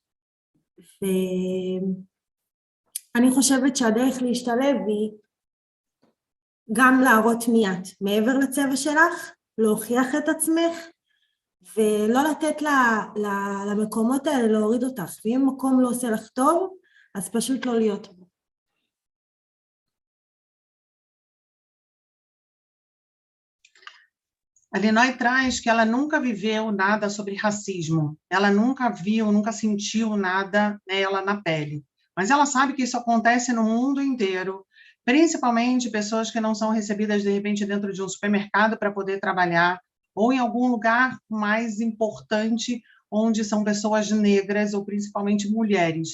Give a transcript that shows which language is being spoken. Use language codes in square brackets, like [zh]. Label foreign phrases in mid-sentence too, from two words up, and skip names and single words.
[he] ואני חושבת שהדרך להשתלב היא גם להראות מי את, מעבר לצבע שלך, להוכיח את עצמך, ולא לתת למקומות האלה להוריד אותך, ואם מקום לא עושה לך טוב, אז פשוט לא להיות בו. [pt] A Linoy traz que ela nunca viveu nada sobre racismo, ela nunca viu, nunca sentiu nada nela na pele, mas ela sabe que isso acontece no mundo inteiro, principalmente pessoas que não são recebidas de repente dentro de um supermercado para poder trabalhar, ou em algum lugar mais importante, onde são pessoas negras, ou principalmente mulheres.